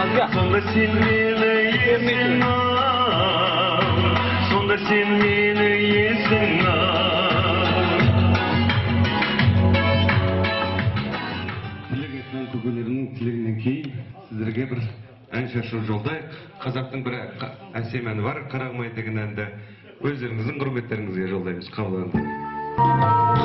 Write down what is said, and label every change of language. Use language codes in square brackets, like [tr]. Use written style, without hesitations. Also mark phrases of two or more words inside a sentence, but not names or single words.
[uz] Sonda sen meni yesin al, sonda sen meni yesin al. [kk] Тілек айтқан көкелерінің тілегінен кейін сіздерге бір ән шашу жолдайық. Қазақтың бір әсем әні бар, Қарағым ай деген әнді өздеріңіздің құрметтеріңізге жолдаймыз. Қабыл алыңыздар.